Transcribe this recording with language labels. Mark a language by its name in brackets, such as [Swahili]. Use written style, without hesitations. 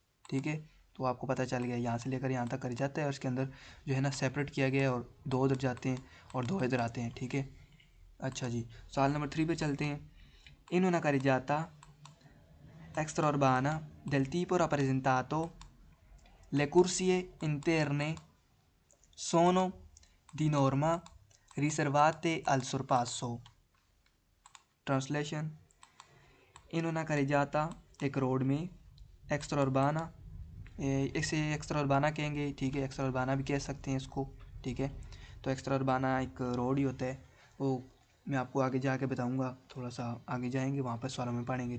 [Hindi] ठीक है, तो आपको पता चल गया, यहाँ से लेकर यहाँ तक कर जाता है और इसके अंदर जो है ना सेपरेट किया गया है और दो इधर जाते हैं और दो इधर आते हैं। ठीक है, अच्छा जी, सवाल नंबर 3 पे चलते हैं। [Italian] In una carreggiata extraurbana del tipo rappresentato, le corsie interne sono di norma riservate al sorpasso। [Hindi] Translation, in [Italian] una carreggiata [Hindi] एक रोड में, [Italian] एक्स्ट्रा उर्बाना, [Hindi] इसे एक्स्ट्रा उर्बाना कहेंगे। ठीक है, एक्स्ट्रा उर्बाना भी कह सकते हैं इसको। ठीक है, तो एक्स्ट्रा उर्बाना एक रोड ही होता है, वो मैं आपको आगे जाके बताऊंगा, थोड़ा सा आगे जाएंगे वहाँ पर सवालों में पढ़ेंगे।